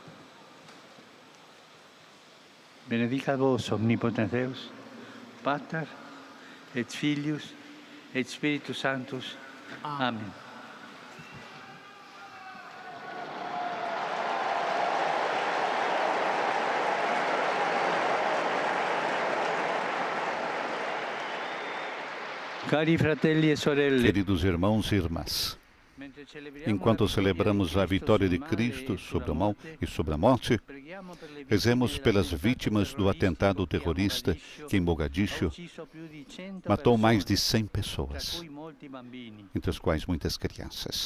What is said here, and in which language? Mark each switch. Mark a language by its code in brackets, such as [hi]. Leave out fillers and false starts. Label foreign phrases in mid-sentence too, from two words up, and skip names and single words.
[la] Benedicat vos omnipotens Deus, Pater et Filius et Spiritus Sanctus. [it] Amen. Cari fratelli e sorelle, [pt] Queridos irmãos e irmãs, enquanto celebramos a vitória de Cristo sobre o mal e sobre a morte, rezemos pelas vítimas do atentado terrorista que em Mogadishu matou mais de 100 pessoas, entre as quais muitas crianças.